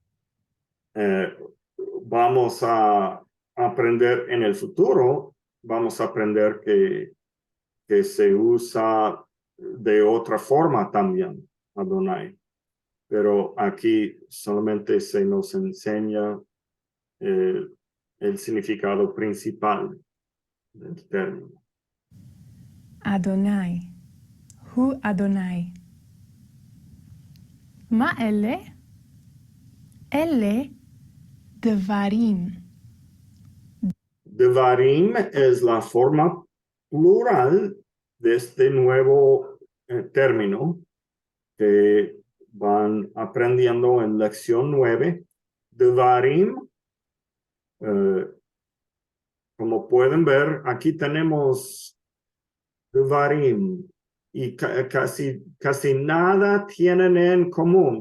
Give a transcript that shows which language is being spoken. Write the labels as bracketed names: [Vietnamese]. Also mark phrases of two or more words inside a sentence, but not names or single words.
[Spanish] Vamos a aprender en el futuro, vamos a aprender que se usa de otra forma también, Adonai. Pero aquí solamente se nos enseña el significado principal del término. [Hebrew] אדוני, הוא אדוני. מה אלה? אלה דברים. [Spanish] Devarim es la forma plural de este nuevo término que van aprendiendo en lección 9. Devarim, como pueden ver, aquí tenemos Devarim y casi nada tienen en común.